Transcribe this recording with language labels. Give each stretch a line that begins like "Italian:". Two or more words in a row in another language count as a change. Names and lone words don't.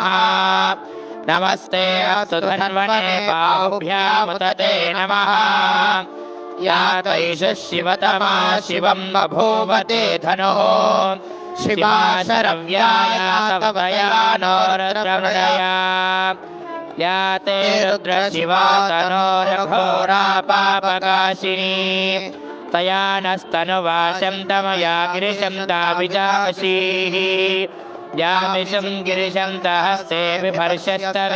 Sanskrit: నమస్తే అస్తు ధన్వనే బాహుభ్యాముతతే నమః. యా తైష శివతమా శివం బభూవతే ధనుః. శివా శరవ్యాయ తవయా రుద్రమృడయా. या ते रुद्र शिवा तनोरघोरा पापकाशिनी. तया नस्तनुवाशं तमया गिरिशं ताविजाशीः. यामिषं गिरिशं तहस्ते बिभर्षस्तवे.